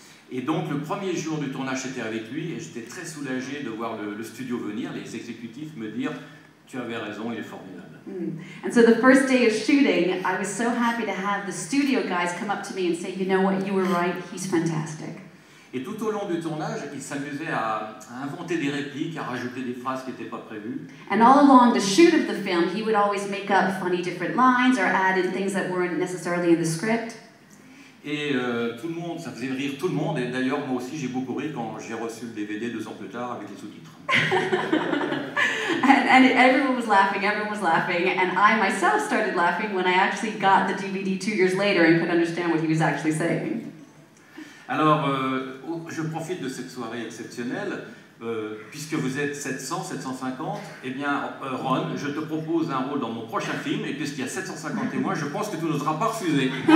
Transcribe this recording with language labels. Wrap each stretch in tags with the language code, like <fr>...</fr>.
<fr>Et donc le premier jour du tournage, j'étais avec lui et j'étais très soulagé de voir le studio venir, les exécutifs me dire « Tu avais raison, il est formidable ».</fr> <en>And so the first day of shooting, I was so happy to have the studio guys come up to me and say, you know what, you were right, he's fantastic.</en> <fr>Et tout au long du tournage, il s'amusait à inventer des répliques, à rajouter des phrases qui n'étaient pas prévues.</fr> <en>And all along the shoot of the film, he would always make up funny different lines or add in things that weren't necessarily in the script.</en> <fr>Et tout le monde, ça faisait rire tout le monde. Et d'ailleurs, moi aussi, j'ai beaucoup ri quand j'ai reçu le DVD 2 ans plus tard avec les sous-titres.</fr> <en>and everyone was laughing, and I myself started laughing when I actually got the DVD 2 years later and could understand what he was actually saying.</en> <fr>Alors, je profite de cette soirée exceptionnelle, puisque vous êtes 700, 750, eh bien, Ron, je te propose un rôle dans mon prochain film, et puisqu'il y a 750 témoins, je pense que tu n'oseras pas refuser.</fr>